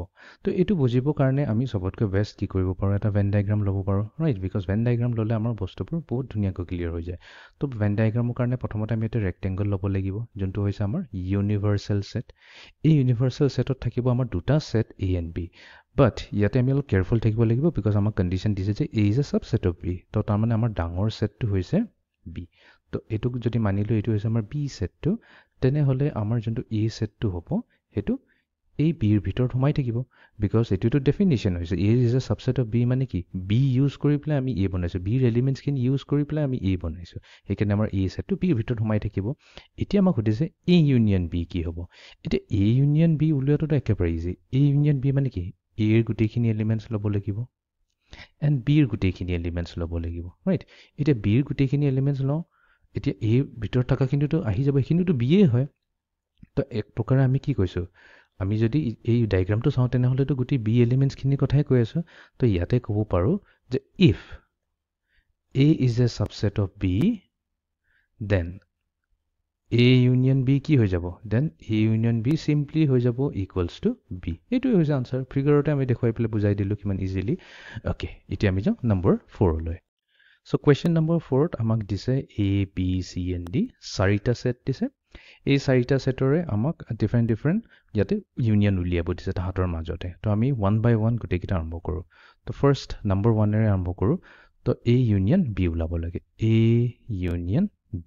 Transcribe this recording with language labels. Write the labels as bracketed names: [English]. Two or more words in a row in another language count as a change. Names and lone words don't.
[Assamese] তো এটো বুজিবৰ কাৰণে আমি সবতকৈ বেষ্ট কি কৰিব পাৰো, এটা [English] Venn diagram [Assamese] ল'ব পাৰো, ৰাইট? বিকজ [English] Venn diagram [Assamese] ল'লে আমাৰ বস্তুবোৰ বহুত ধুনীয়াকৈ ক্লিয়াৰ হৈ যায়। তো [English] Venn diagram [Assamese] কাৰণে প্ৰথমতে আমি এটা ৰেক্টেংগল ল'ব লাগিব, যোনটো হৈছে আমাৰ [English] universal set. [Assamese] এই [English] universal set [Assamese] থাকিব আমাৰ দুটা সেট [English] A and B, [Assamese] বাট ইয়াতে আমি অলপ কেয়াৰফুল থাকিব লাগিব বিকজ আমাক কণ্ডিশ্যন দিছে যে [English] A is a subset of B। [Assamese] তো তাৰমানে আমাৰ ডাঙৰ সেটটো হৈছে B। তো এটোক যদি মানিলো এটো হৈছে আমাৰ B সেটটো, তেনেহলে আমাৰ যোনটো A সেটটো হ'ব হেতু এই B ৰ ভিতৰত সোমাই থাকিব, বিকজ এটোটো ডেফিনিশ্যন হৈছে [English] A is a subset of B [Assamese] মানে কি B ইউজ কৰি পেলাই আমি A বনাইছো, B ৰ এলিমেন্টছ খিনি ইউজ কৰি পেলাই আমি A বনাইছো, সেইকাৰণে আমাৰ A সেটটো B ৰ ভিতৰত সোমাই থাকিব। এতিয়া আমাক সুধিছে [English] A union B [Assamese] কি হ'ব? এতিয়া [English] A union B [Assamese] উলিওৱাটো একেবাৰে ইজি। [English] A union B [Assamese] মানে কি A ৰ গুটেইখিনি এলিমেন্টছ ল'ব লাগিব এণ্ড B ৰ গুটেইখিনি এলিমেন্টছ ল'ব লাগিব, ৰাইট? এতিয়া B ৰ গুটেইখিনি এলিমেন্টছ লওঁ, এতিয়া A ভিতৰত থকা খিনিটো আহি যাব, এইখিনিটো B এ হয়। তো এক প্ৰকাৰে আমি কি কৈছো, আমি যদি এই ডায়াগ্ৰামটো চাওঁ তেনেহলেতো গুটেই B এলিমেন্টছ খিনিৰ কথাই কৈ আছো। তো ইয়াতে ক'ব পাৰো যে [English] if A is a subset of B, then A union B [Assamese] কি হৈ যাব? [English] Then A union B simply [Assamese] হৈ যাব [English] equals to B। [Assamese] এইটোৱে হৈছে আনসাৰ। ফিগাৰতে আমি দেখুৱাই পেলাই বুজাই দিলো কিমান ইজিলি। ওকে, এতিয়া আমি যাওঁ নম্বৰ 4 লৈ। [English] So question number 4 [Assamese] আমাক দিছে A, B, C and D চাৰিটা সেট দিছে। এই চাৰিটা সেটৰে আমাক ডিফাৰেণ্ট ইয়াতে ইউনিয়ন উলিয়াব দিছে তাহাঁতৰ মাজতে। তো আমি [English] one by one [Assamese] গোটেইকেইটা আৰম্ভ কৰোঁ। তো [English] first number 1 [Assamese] এৰে আৰম্ভ কৰোঁ। তো [English] A union B [Assamese] ওলাব লাগে, [English] A union B.